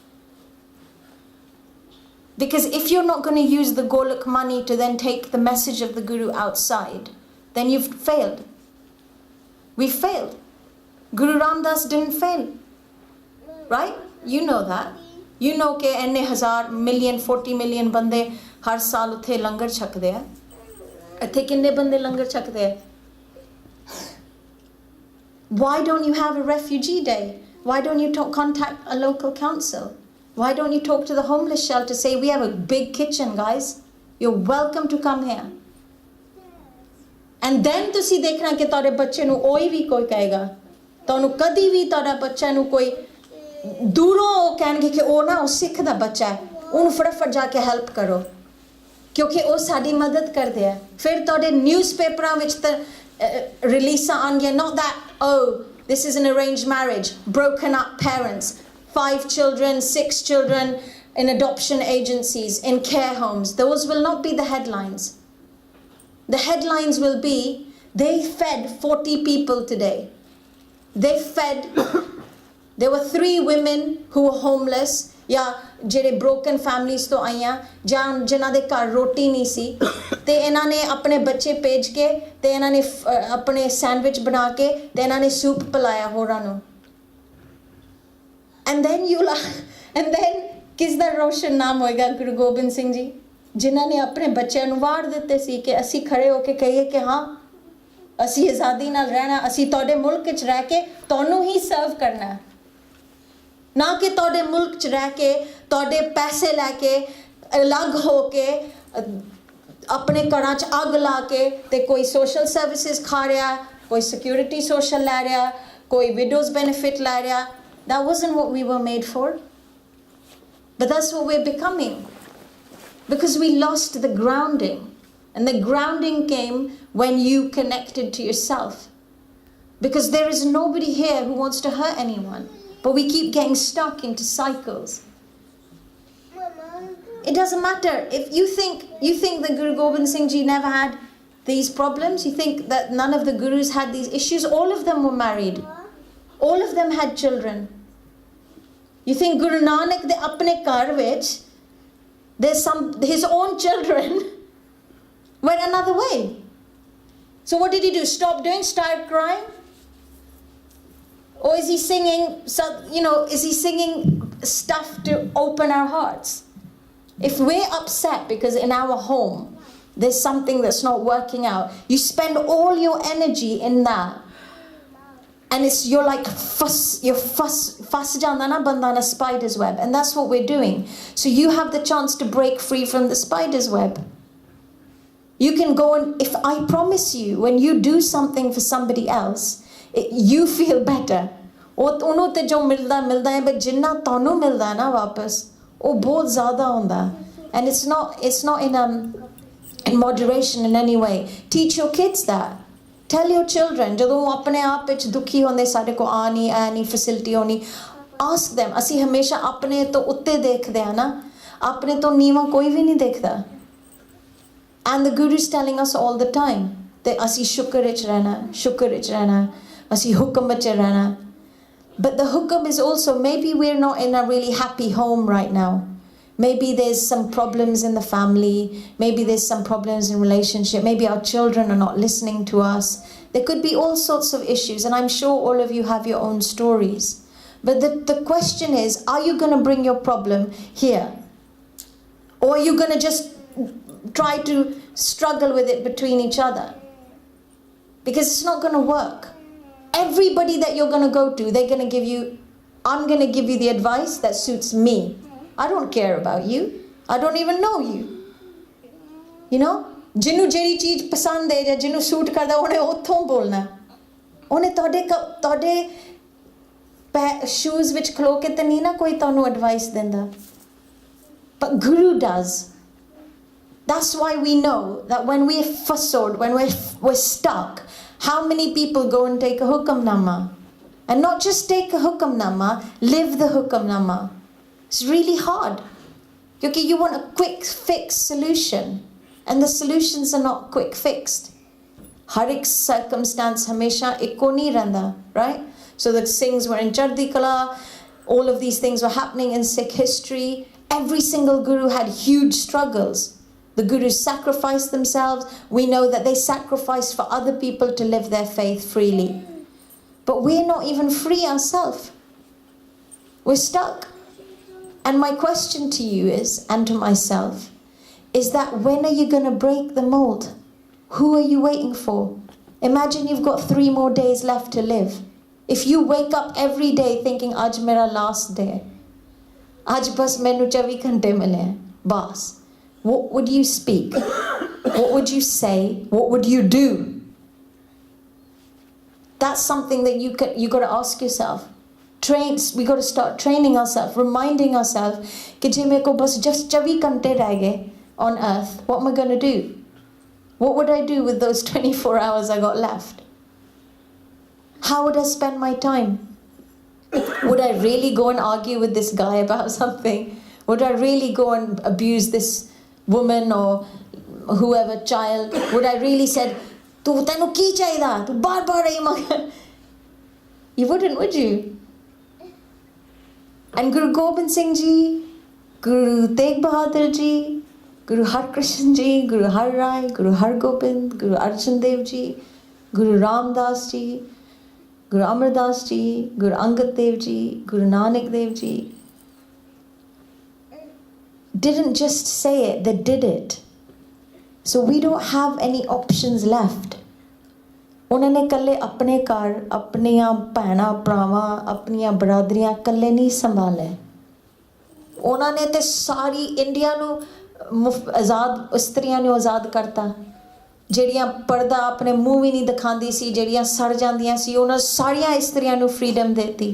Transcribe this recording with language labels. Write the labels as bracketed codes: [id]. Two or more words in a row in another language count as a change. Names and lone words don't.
[en] because if you're not going to use the golak money to then take the message of the Guru outside then you've failed we failed Guru Ramdas didn't fail right you know that you know [pa] ਕਿ ਇੰਨੇ ਹਜ਼ਾਰ ਮਿਲੀਅਨ 40 ਮਿਲੀਅਨ ਬੰਦੇ ਹਰ ਸਾਲ ਉੱਥੇ ਲੰਗਰ ਛਕਦੇ ਆ ਇੱਥੇ ਕਿੰਨੇ ਬੰਦੇ ਲੰਗਰ ਛਕਦੇ ਆ [en] why don't you have a refugee day why don't you contact a local council why don't you talk to the homeless shelter say we have a big kitchen guys you're welcome to come here and then [pa] ਤੁਸੀਂ ਦੇਖਣਾ ਕਿ ਤੁਹਾਡੇ ਬੱਚੇ ਨੂੰ ਕੋਈ ਵੀ ਕੋਈ ਕਹੇਗਾ ਤੁਹਾਨੂੰ ਕਦੀ ਵੀ ਤੁਹਾਡਾ ਬੱਚਾ ਨੂੰ ਕੋਈ ਦੂਰੋਂ ਉਹ ਕਹਿਣਗੇ ਕਿ ਉਹ ਨਾ ਉਹ ਸਿੱਖ ਦਾ ਬੱਚਾ ਹੈ ਉਹਨੂੰ ਫਟਾਫਟ ਜਾ ਕੇ ਹੈਲਪ ਕਰੋ ਕਿਉਂਕਿ ਉਹ ਸਾਡੀ ਮਦਦ ਕਰਦੇ ਆ ਫਿਰ ਤੁਹਾਡੇ ਨਿਊਜ਼ਪੇਪਰਾਂ ਵਿੱਚ ਤਾਂ ਰਿਲੀਜ਼ਾਂ ਆਉਣਗੀਆਂ [en] not that oh this is an arranged marriage broken up parents 5 children 6 children in adoption agencies in care homes those will not be the headlines will be they fed 40 people today they fed there were 3 women who were homeless [pa] या ਜਿਹੜੇ [en] broken families [pa] ਤੋਂ ਆਈਆਂ ਜਾਂ ਜਿਨ੍ਹਾਂ ਦੇ ਘਰ ਰੋਟੀ ਨਹੀਂ ਸੀ ਤੇ ਇਹਨਾਂ ਨੇ ਆਪਣੇ ਬੱਚੇ ਭੇਜ ਕੇ ਤੇ ਇਹਨਾਂ ਨੇ ਆਪਣੇ ਸੈਂਡਵਿਚ ਬਣਾ ਕੇ ਤੇ ਇਹਨਾਂ ਨੇ ਸੂਪ ਪਿਲਾਇਆ ਹੋਰਾਂ ਨੂੰ [en] and then [pa] ਕਿਸ ਦਾ ਰੋਸ਼ਨ ਨਾਮ ਹੋਏਗਾ ਗੁਰੂ ਗੋਬਿੰਦ ਸਿੰਘ ਜੀ ਜਿਨ੍ਹਾਂ ਨੇ ਆਪਣੇ ਬੱਚਿਆਂ ਨੂੰ ਵਾਰ ਦਿੱਤੇ ਸੀ ਕਿ ਅਸੀਂ ਖੜੇ ਹੋ ਕੇ ਕਹੀਏ ਕਿ ਹਾਂ ਅਸੀਂ ਆਜ਼ਾਦੀ ਨਾਲ ਰਹਿਣਾ ਅਸੀਂ ਤੁਹਾਡੇ ਮੁਲਕ ਵਿੱਚ ਰਹਿ ਕੇ ਤੁਹਾਨੂੰ ਹੀ ਸਰਵ ਕਰਨਾ ਨਾ ਕਿ ਤੁਹਾਡੇ ਮੁਲਕ 'ਚ ਰਹਿ ਕੇ ਤੁਹਾਡੇ ਪੈਸੇ ਲੈ ਕੇ ਅਲੱਗ ਹੋ ਕੇ ਆਪਣੇ ਘਰਾਂ 'ਚ ਅੱਗ ਲਾ ਕੇ ਤੇ ਕੋਈ [en] social services [pa] ਖਾ ਰਿਹਾ ਕੋਈ [en] security social [pa] ਲੈ ਰਿਹਾ ਕੋਈ [en] widows benefit [pa] ਲੈ ਰਿਹਾ [en] that wasn't what we were made for but that's what we're becoming because we lost the grounding and the grounding came when you connected to yourself Because there is nobody here who wants to hurt anyone. But we keep getting stuck into cycles. It doesn't matter. If you think that Guru Gobind Singh Ji never had these problems, you think that none of the Gurus had these issues, all of them were married. All of them had children. You think [pa] Guru Nanak ਦੇ ਆਪਣੇ ਕਰ ਵਿੱਚ, [en] there's his own children went another way. So what did he do? Stop doing? Start crying? Or is he singing, is he singing stuff to open our hearts? If we're upset because in our home there's something that's not working out, you spend all your energy in that. And you're like [pa] ਫਸ ਜਾਂਦਾ ਨਾ ਬੰਦਾ ਨਾ [en] spider's web. And that's what we're doing. So you have the chance to break free from the spider's web. You can go and, if I promise you, when you do something for somebody else, you feel better. [pa] ਉਹਨੂੰ ਤੇ ਜੋ ਮਿਲਦਾ ਹੈ but ਜਿੰਨਾ ਤੁਹਾਨੂੰ ਮਿਲਦਾ ਹੈ ਨਾ ਵਾਪਸ ਉਹ ਬਹੁਤ ਜ਼ਿਆਦਾ ਹੁੰਦਾ. [en] And it's not in moderation in any way. Teach your kids that. Tell your children, [pa] ਜਦੋਂ ਉਹ ਆਪਣੇ ਆਪ ਵਿੱਚ ਦੁਖੀ ਹੁੰਦੇ ਸਾਡੇ ਕੋ ਆ ਨਹੀਂ ਫੈਸਿਲਿਟੀ ਹੋਣੀ, [en] ask them. [pa] ਅਸੀਂ ਹਮੇਸ਼ਾ ਆਪਣੇ ਤੋਂ ਉੱਤੇ ਦੇਖਦੇ ਹਾਂ ਨਾ, ਆਪਣੇ ਤੋਂ ਨੀਵਾਂ ਕੋਈ ਵੀ ਨਹੀਂ ਦੇਖਦਾ. [en] And the Guru is telling us all the time that [pa] ਅਸੀਂ ਸ਼ੁਕਰ ਵਿੱਚ ਰਹਿਣਾ, ਅਸੀਂ ਹੁਕਮ ਵਿੱਚ ਰਹਿਣਾ. [en] But the hukum is also, maybe we're not in a really happy home right now. Maybe there's some problems in the family. Maybe there's some problems in relationship. Maybe our children are not listening to us. There could be all sorts of issues. And I'm sure all of you have your own stories. But the question is, are you going to bring your problem here? Or are you going to just try to struggle with it between each other? Because it's not going to work. Everybody that you're going to go to, they're going to give you, I'm going to give you the advice that suits me. I don't care about you. I don't even know you. You know? [pa] ਜਿਹਨੂੰ ਜਿਹੜੀ ਚੀਜ਼ ਪਸੰਦ ਹੈ ਜਾਂ ਜਿਹਨੂੰ ਸੂਟ ਕਰਦਾ ਉਹਨੇ ਉੱਥੋਂ ਬੋਲਣਾ. ਉਹਨੇ ਤੁਹਾਡੇ ਸ਼ੂਜ਼ ਵਿੱਚ ਖਲੋ ਕੇ ਤਾਂ ਨਹੀਂ ਨਾ ਕੋਈ ਤੁਹਾਨੂੰ ਐਡਵਾਈਸ ਦਿੰਦਾ. [en] But Guru does. That's why we know that when we're fussed, when we're stuck, how many people go and take a hukamnama? And not just take a hukamnama, live the hukamnama. It's really hard. Because you want a quick fix solution. And the solutions are not quick fixed. [pa] ਹਰ ਏਕ circumstance ਹਮੇਸ਼ਾ ਇੱਕੋ ਨਹੀਂ ਰਹਿੰਦਾ, [en] right? So the Singhs were in Chardi Kala. All of these things were happening in Sikh history. Every single Guru had huge struggles. The Gurus sacrificed themselves. We know that they sacrificed for other people to live their faith freely. But we're not even free ourselves. We're stuck. And my question to you is, and to myself, is that when are you going to break the mold? Who are you waiting for? Imagine you've got 3 more days left to live. If you wake up every day thinking, [pa] ਅੱਜ ਮੇਰਾ [en] last day. [pa] ਅੱਜ ਬਸ ਮੈਨੂੰ 24 ਘੰਟੇ ਮਿਲੇ ਹੈਂ। ਬਸ. [en] What would you speak? What would you say? What would you do? That's something that you got to ask yourself. We got to start training ourselves, reminding ourselves [pa] ਕਿ ਜੇ ਮੇਰੇ ਕੋ ਬਸ [en] just [pa] 24 ਘੰਟੇ ਰਹਿ ਗਏ [en] on earth, what am I going to do? What would I do with those 24 hours I got left? How would I spend my time? Would I really go and argue with this guy about something? Would I really go and abuse this woman or whoever child? Would I really said, [pa] "ਤੂੰ ਤੈਨੂੰ ਕੀ ਚਾਹੀਦਾ? ਤੂੰ ਬਾਰ ਇਹ ਮੰਗ." [en] You wouldn't, would you? And Guru Gobind Singh Ji, Guru Tegh Bahadur Ji, Guru Har Krishan Ji, Guru Har Rai, Guru Har Gobind, Guru Arjan Dev Ji, Guru Ram Das Ji, Guru Amar Das Ji, Guru Angad Dev Ji, Guru Nanak Dev Ji didn't just say it, they did it. So we don't have any options left. [pa] ਉਨ੍ਹਾਂ ਨੇ ਕੱਲੇ ਆਪਣੇ ਘਰ, ਆਪਣੀਆਂ ਭੈਣਾਂ ਭਰਾਵਾਂ, ਆਪਣੀਆਂ ਬਰਾਦਰੀਆਂ ਕੱਲੇ ਨਹੀਂ ਸੰਭਾਲੇ. ਉਨ੍ਹਾਂ ਨੇ ਤੇ ਸਾਰੀ ਇੰਡੀਆ ਨੂੰ ਆਜ਼ਾਦ ਸਤਰੀਆਂ ਨੂੰ ਆਜ਼ਾਦ ਕਰਤਾ. ਜਿਹੜੀਆਂ ਪਰਦਾ ਆਪਣੇ ਮੂੰਹ ਭੀ ਨਹੀਂ ਦਿਖਾਂਦੀ ਸੀ, ਜਿਹੜੀਆਂ सड़ ਜਾਂਦੀਆਂ ਸੀ, ਉਹਨਾਂ ਸਾਰੀਆਂ ਇਸਤਰੀਆਂ ਨੂੰ फ्रीडम देती.